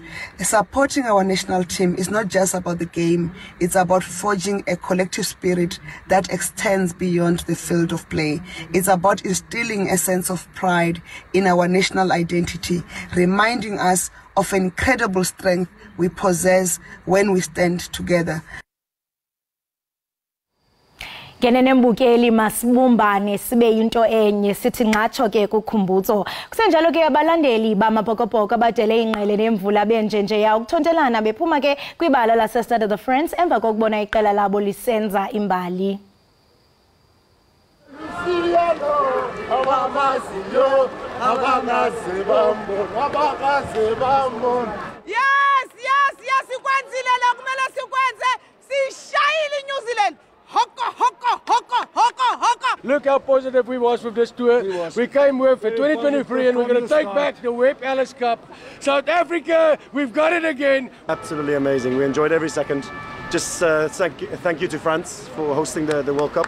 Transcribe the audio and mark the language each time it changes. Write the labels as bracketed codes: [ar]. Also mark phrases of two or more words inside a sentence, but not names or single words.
[en] Supporting our national team is not just about the game, it's about forging a collective spirit that extends beyond the field of play. It's about instilling a sense of pride in our national identity, reminding us of an incredible strength we possess when we stand together. [xh] Ngenene mbukeli masibumbane sibe into enye sithi nqatsho ke kuKhumbudzo. Kusenjalo ke abalandeli bamabhokobhoko abadele inqele nemvula benjenje ya ukuthontelana bephuma ke kwibala lase Stade of France emva kokubona iqela labo lisenza imbali. [zu] Yes, sikwenzile la kumele sikwenze sishayile New Zealand. Hoko. [en] Look how positive we was with this tour. We came with for 2023 and we're going to take back the Webb Ellis Cup. South Africa, we've got it again. Absolutely amazing. We enjoyed every second. Just thank you to France for hosting the World Cup.